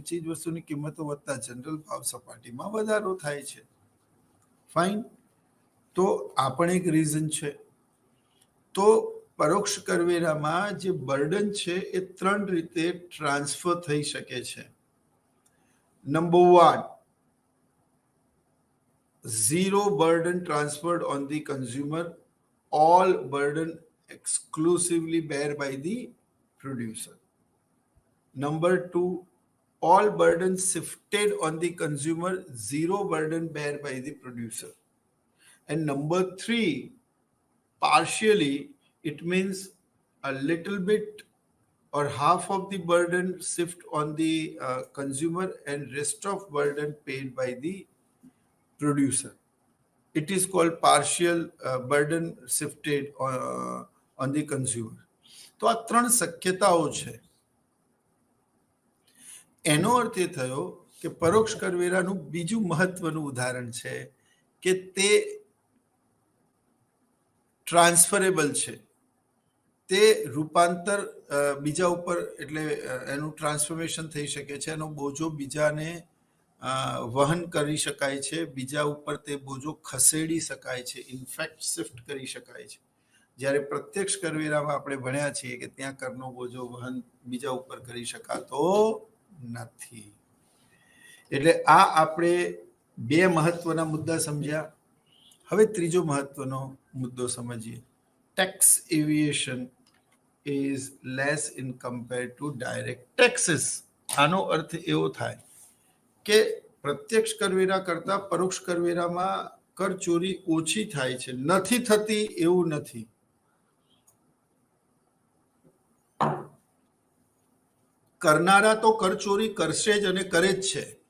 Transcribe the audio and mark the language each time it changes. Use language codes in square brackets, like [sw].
[gu] ચીજ વસ્તુની કિંમતો વધતા જનરલ ભાવ સપાટીમાં વધારો થાય છે. ફાઇન. તો આ પણ એક રીઝન છે. તો પરોક્ષ કરવેરામાં જે બર્ડન છે એ 3 રીતે ટ્રાન્સફર થઈ શકે છે. [en] Number 1, zero burden transferred on the consumer, all burden exclusively bear by the producer. Number 2, all burden shifted on the consumer, zero burden bear by the producer. And number 3, partially, it means a little bit or half of the burden shift on the consumer and rest of burden paid by the producer. It is called partial burden shifted on the consumer. [gu] તો આ 3 શક્યતાઓ છે. એનો અર્થ એ થયો કે પરોક્ષ કરવેરાનું બીજું મહત્વનું ઉદાહરણ છે કે તે ટ્રાન્સફરેબલ છે. તે રૂપાંતર બીજા ઉપર, એટલે એનું ટ્રાન્સફોર્મેશન થઈ શકે છે. એનો બોજો બીજાને વહન કરી શકાય છે, બીજા ઉપર તે બોજો ખસેડી શકાય છે, ઇનફેક્ટ શિફ્ટ કરી શકાય છે. જ્યારે પ્રત્યક્ષ કરવેરામાં આપણે ભણ્યા છીએ કે ત્યાં કરનો બોજો વહન બીજા ઉપર કરી શકાતો નથી. એટલે આ આપણે 2 મહત્વના મુદ્દા સમજ્યા. હવે ત્રીજો મહત્વનો મુદ્દો સમજીએ. [en] Tax evasion is less in compared to direct taxes. [gu] આનો અર્થ એવો થાય કે પ્રત્યક્ષ કરવેરા કરતા પરોક્ષ કરવેરામાં કરચોરી ઓછી થાય છે. નથી થતી એવું નથી. કરનારા તો કરચોરી કરશે જ અને કરે જ છે.